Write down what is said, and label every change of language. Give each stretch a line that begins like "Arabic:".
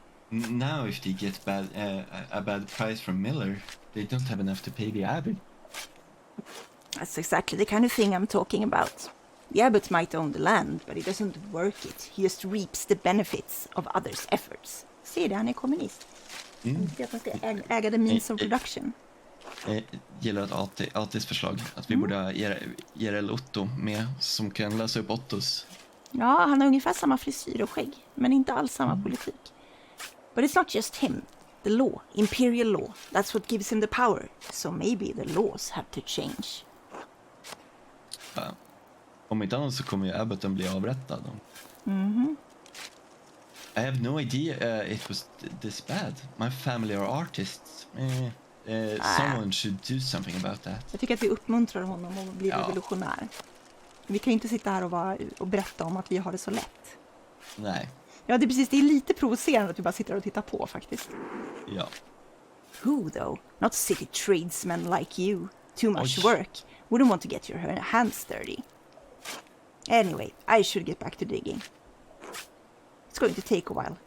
English: Now, if they get a bad price from Miller, they don't have enough to pay the abbot. That's exactly the kind of thing I'm talking about. The abbot might own the land, but he doesn't work it. He just reaps the benefits of others' efforts.
Swedish: Ser du, han är kommunist. Han tycker att man ska äga
English: the means of production.
Swedish: Jag gillar att ATs förslag, att vi borde ha IRL Otto med, som kan läsa upp Ottos. Ja, han har ungefär samma frisyr och skägg, men inte alls samma politik.
English: But it's not just him. The law, imperial law, that's what gives him the power. So maybe the laws have to change.
Swedish: Ja. Om inte annat så kommer ju abboten bli avrättad.
English: I have no idea it was this bad. My family are artists. Someone should do something about that.
Swedish: Jag tycker att vi uppmuntrar honom att bli revolutionär. Vi kan ju inte sitta här och berätta om att vi har det så lätt. Nej. Ja, det är lite provocerande att vi bara sitter och tittar på faktiskt. Ja.
English: Who though? Not city tradesmen like you. Too much work. Wouldn't want to get your hands dirty. Anyway, I should get back to digging. It's going to take a while.